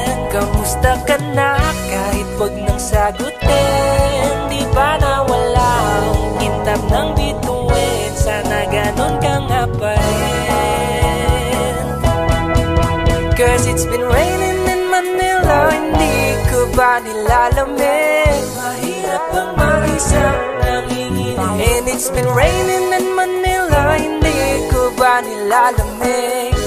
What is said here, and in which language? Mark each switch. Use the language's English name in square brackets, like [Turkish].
[Filipino] Kamusta ka na kahit wag nang sagutin? Di ba na walang kintab ng bituin? Sana ganon ka nga pa rin. [English] Cause it's been raining in Manila, [Filipino] hindi ko ba nilalamig? Mahirap ang mag-isang nanginginig. [English] And it's been raining in Manila, [Filipino] hindi ko ba nilalamig?